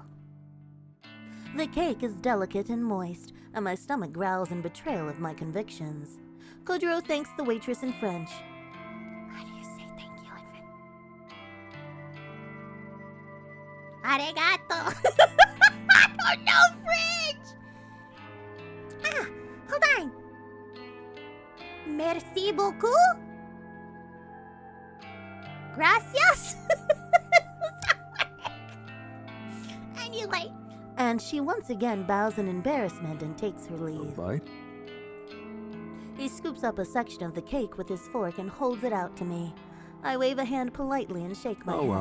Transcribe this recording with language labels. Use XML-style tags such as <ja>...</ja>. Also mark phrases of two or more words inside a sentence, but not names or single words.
<en>The cake is delicate and moist, and my stomach growls in betrayal of my convictions. Kojiro thanks the waitress in French. How do you say thank you in French? Arigato. I don't know French. Hold on.</en> <fr>Merci beaucoup.</fr> <en>Gracias. Anyway. And she once again bows in embarrassment and takes her leave. Bite? He scoops up a section of the cake with his fork and holds it out to me. I wave a hand politely and shake my hand.</en>